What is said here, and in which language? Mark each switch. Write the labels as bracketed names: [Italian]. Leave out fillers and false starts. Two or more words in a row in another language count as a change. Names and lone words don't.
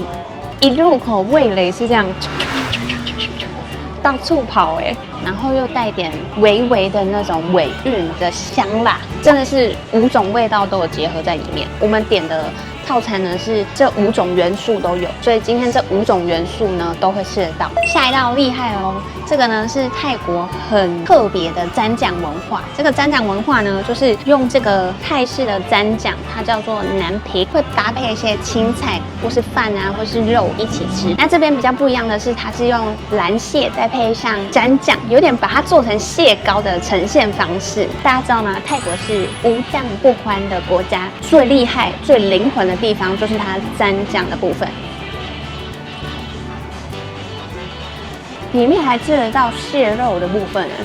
[Chinese] 一入口味蕾是這樣到處跑哎，然後又帶點微微的那種尾韻的香辣，真的是5種味道都有結合在裡面。我們點的套餐呢是這5種元素都有，所以今天這5種元素呢都會吃得到。下一道厲害哦，這個呢是泰國很特別的蘸醬文化。這個蘸醬文化呢，就是用這個泰式的蘸醬，它叫做南皮，會搭配一些青菜或是飯啊或是肉一起吃。那這邊比較不一樣的是，它是用藍蟹再配上蘸醬，有點把它做成蟹膏的呈現方式。大家知道嗎？泰國是無醬不歡的國家，最厲害、最靈魂的地方就是它蘸醬的部分，裡面還吃得到蟹肉的部分呢。